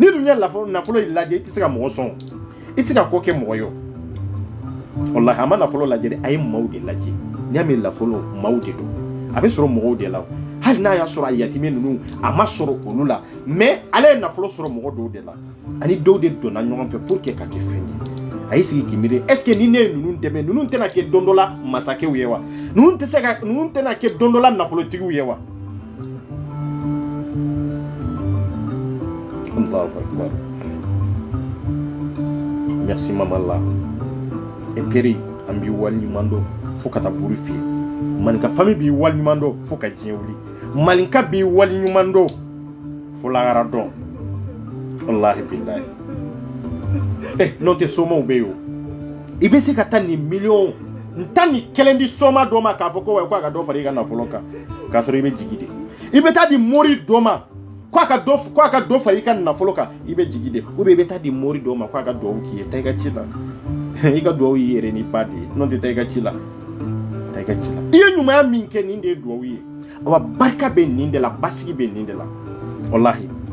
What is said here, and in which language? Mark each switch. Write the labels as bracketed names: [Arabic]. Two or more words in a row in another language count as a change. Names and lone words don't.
[Bambara] dun ye nafolo in lajɛ i tɛ se ka mɔgɔ sɔn i tɛ se ka ko kɛ mɔgɔ ye wallahi a ma nafolo lajɛ dɛ a ye maaw de lajɛ n'i y'a mɛn nafolo maaw de don a bɛ sɔrɔ mɔgɔw de la hali n'a y'a sɔrɔ a yatimɛ ninnu a ma sɔrɔ olu la mais ale ye nafolo sɔrɔ mɔgɔ dɔw de la ani dɔw de donna ɲɔgɔn fɛ [French] pour que [Bambara] ka kɛ fɛn ye a y'i sigi k'i miiri [French] est ce que [Bambara] ni ne ye ninnu dɛmɛ ninnu tɛna kɛ don dɔ la masakɛw ye wa ninnu tɛna kɛ don dɔ la nafolotigiw ye wa [Arabic] Allahu Akbar. [French] Merci maman là. Et péri [Bambara] an b'i waliɲuman dɔn fo ka taa buru fiyɛ maninka famille b'i waliɲuman dɔn fo ka diɲɛ wuli maninka b'i waliɲuman dɔn fo lahara dɔn [Arabic] wallahi billahi [Bambara] n'o tɛ somaw bɛ yen o i bɛ se ka taa nin miliyɔn n ta nin kelen di soma dɔ ma k'a fɔ ko a ka dɔ fara i ka nafolo kan k'a sɔrɔ i bɛ jigi de i bɛ taa di mori dɔ ma ko a ka dɔ fara i ka nafolo kan i bɛ jigi de [French] ou bien [Bambara] i bɛ taa di mori dɔ ma ko a ka duwawu k'i ye taa i ka ci la i ka duwawu y'i yɛrɛ ni ba de ye n'o tɛ taa i ka ci la taa i ka ci la i ye ɲumanya min kɛ nin de ye duwawu ye awa barika bɛ nin de la basigi bɛ nin de la wallahi